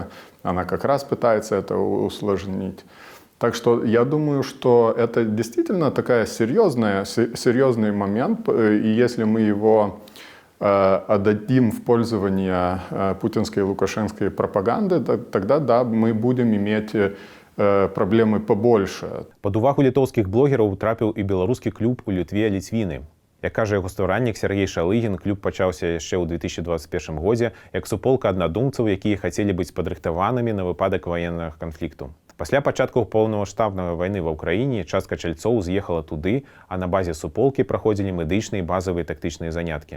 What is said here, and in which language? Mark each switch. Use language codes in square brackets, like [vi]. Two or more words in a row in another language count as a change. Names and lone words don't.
[ru] Она как раз пытается это усложнить. Так что я думаю, что это действительно такая серьезный момент. И если мы его отдадим в пользование путинской и лукашенской пропаганды, тогда да, мы будем иметь проблемы побольше. [be] Пад увагу літоўскіх блогераў трапіў і беларускі клуб у Літве «Ліцвіны». Як кажа яго стваральнік Сергей Шалыгін, клуб пачаўся яшчэ ў 2021 годзе як суполка аднадумцаў, якія хацелі быць падрыхтаванымі на выпадак ваеннага канфлікту. Пасля пачатку паўнамаштабнай вайны ва ўкраіне частка чальцоў з'ехала туды, а на базе суполкі праходзілі медычныя і базавыя тактычныя заняткі.